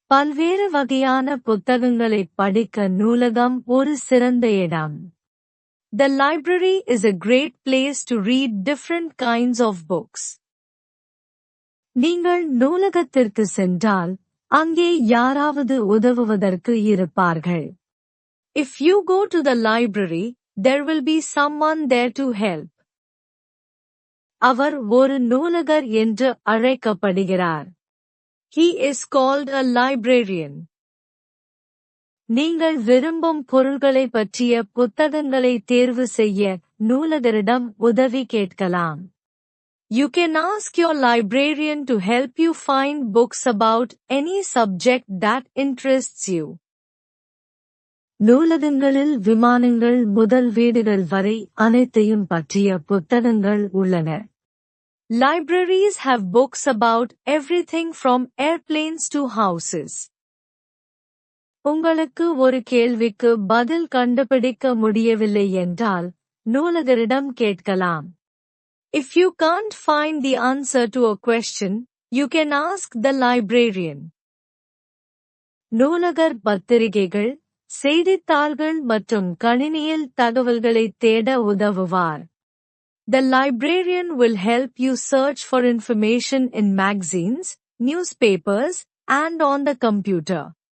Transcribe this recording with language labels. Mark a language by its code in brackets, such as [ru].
[ta] பல்வேறு வகையான புத்தகங்களைப் படிக்க நூலகம் ஒரு சிறந்த இடம். [en] The library is a great place to read different kinds of books. [ta] நீங்கள் நூலகத்திற்கு சென்றால் அங்கே யாராவது உதவுவதற்கு இருப்பார்கள். [en] If you go to the library, there will be someone there to help. [ta] அவர் ஒரு நூலகர் என்று அழைக்கப்படுகிறார். [en] He is called a librarian. [ta] நீங்கள் விரும்பும் பொருள்களைப் பற்றிய புத்தகங்களை தேர்வு செய்ய நூலகரிடம் உதவி கேட்கலாம். [en] You can ask your librarian to help you find books about any subject that interests you. [ta] நூலகங்களில் விமானங்கள் முதல் வீடுகள் வரை அனைத்தையும் பற்றிய புத்தகங்கள் உள்ளன. [en] Libraries have books about everything from airplanes to houses. [ta] உங்களுக்கு ஒரு கேள்விக்கு பதில் கண்டுபிடிக்க முடியவில்லை என்றால் நூலகரிடம் கேட்கலாம். [en] If you can't find the answer to a question, you can ask the librarian. [ta] நூலகர் பத்திரிகைகள், செய்தித்தாள்கள் மற்றும் கணினியில் தகவல்களைத் தேட உதவுவார். [en] The librarian will help you search for information in magazines, newspapers, and on the computer.